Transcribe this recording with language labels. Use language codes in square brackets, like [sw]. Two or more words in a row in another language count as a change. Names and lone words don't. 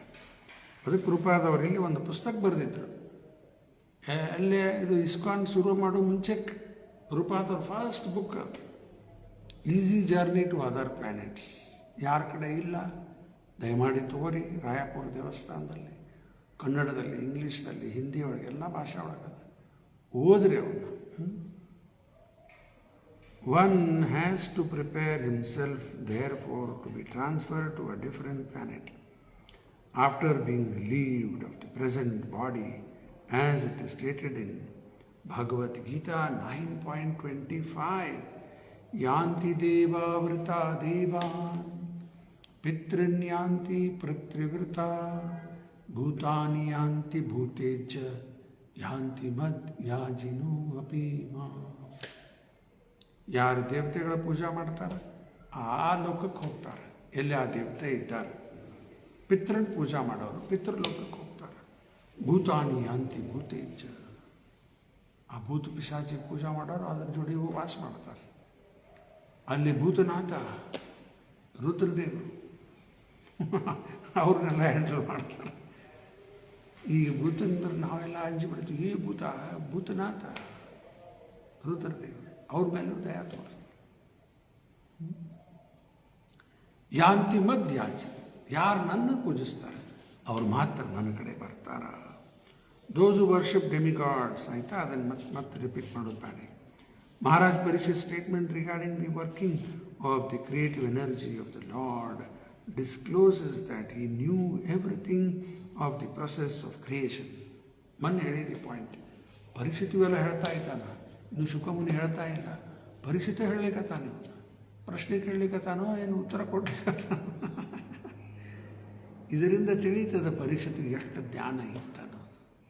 [kn] ಅದಕ್ಕೆ ಕೃಪಾದವರು ಇಲ್ಲಿ ಒಂದು ಪುಸ್ತಕ ಬರೆದಿದ್ರು. ಅಲ್ಲೇ ಇದು ಇಸ್ಕಾನ್ ಶುರು ಮಾಡೋ ಮುಂಚೆ ಕೃಪಾದವ್ರ [en] first book [kn] ಈಸಿ ಜರ್ನಿ ಟು ಅದರ್ ಪ್ಲ್ಯಾನೆಟ್ಸ್. ಯಾರ ಕಡೆ ಇಲ್ಲ ದಯಮಾಡಿ ತಗೋರಿ. ರಾಯಪುರ ದೇವಸ್ಥಾನದಲ್ಲಿ, ಕನ್ನಡದಲ್ಲಿ, ಇಂಗ್ಲೀಷ್ದಲ್ಲಿ, ಹಿಂದಿ ಒಳಗೆ ಎಲ್ಲ ಭಾಷೆ ಒಳಗದ ಓದ್ರಿ ಅವನ್ನ. [en] One has to prepare himself there for to be transferred to a different planet after being relieved of the present body as it is stated in ಭಗವದ್ಗೀತಾ 9.25. [sa] ಯಾಂತಿ ದೇವಾವೃತ ದೇವಾನ್ ಪಿತೃನ್ಯಾಂತಿ ಪೃಥ್ವಿವೃತ ಭೂತಾನಿ ಯಾಂತಿ ಭೂತೇಜ ಯಾಂತಿ ಮದ್ ಯಾಜಿನೋ ಅಪಿ ಮಾ. [kn] ಯಾರು ದೇವತೆಗಳ ಪೂಜಾ ಮಾಡ್ತಾರೆ ಆ ಲೋಕಕ್ಕೆ ಹೋಗ್ತಾರೆ, ಎಲ್ಲಿ ಆ ದೇವತೆ ಇದ್ದಾರೆ. ಪಿತೃನ ಪೂಜಾ ಮಾಡೋರು ಪಿತೃಲೋಕಕ್ಕೆ ಹೋಗ್ತಾರೆ. [sa] ಭೂತಾನಿ ಯಾಂತಿ ಭೂತೇಜ, [kn] ಆ ಭೂತ ಪಿಶಾಚಿ ಪೂಜಾ ಮಾಡೋರು ಅದರ ಜೋಡಿ ವಾಸ ಮಾಡ್ತಾರೆ. ಅಲ್ಲಿ ಭೂತನಾಥ ರುದ್ರದೇವರು ಅವ್ರನ್ನೆಲ್ಲ ಹ್ಯಾಂಡಲ್ ಮಾಡ್ತಾರೆ. ಈಗ ಭೂತಂದ್ರೆ ನಾವೆಲ್ಲ ಅಂಜಿಬಿಡ್ತೀವಿ. ಈ ಭೂತನಾಥ ರುದ್ರದೇವರು ಅವ್ರ ಮೇಲೂ ದಯಾ ತೋರಿಸ್ತಾರೆ. [sa] ಯಾಂತಿ ಮಧ್ಯಾಜಿ, [kn] ಯಾರು ನನ್ನ ಪೂಜಿಸ್ತಾರೆ ಅವ್ರು ಮಾತ್ರ ನನ್ನ ಕಡೆ ಬರ್ತಾರ. [en] those who worship demigods [kn] ಆಯಿತಾ, ಅದನ್ನು ಮತ್ತೆ ರಿಪೀಟ್ ಮಾಡೋದು ಬೇಡ. [en] ಮಹಾರಾಜ್ ಪರಿಷತ್ statement regarding the working of the creative energy of the Lord discloses that he knew everything of the process of creation. [kn] ಮೊನ್ನೆ ಹೇಳಿದೆ ಪಾಯಿಂಟ್. ಪರೀಕ್ಷಿತು ಎಲ್ಲ ಹೇಳ್ತಾ ಇದ್ದಾನ, ಇನ್ನು ಶುಕಮುನಿ ಹೇಳ್ತಾ ಇಲ್ಲ. ಪರೀಕ್ಷಿತ ಹೇಳಲಿಕ್ಕತ್ತಾನು, ಪ್ರಶ್ನೆ ಕೇಳಲಿಕ್ಕತ್ತಾನೋ ಏನು ಉತ್ತರ ಕೊಡ್ಲಿಕ್ಕತ್ತಾನೋ. ಇದರಿಂದ ತಿಳಿತದ ಪರೀಕ್ಷೆಗೆ ಎಷ್ಟು ಜ್ಞಾನ ಇತ್ತನ್ನೋದು.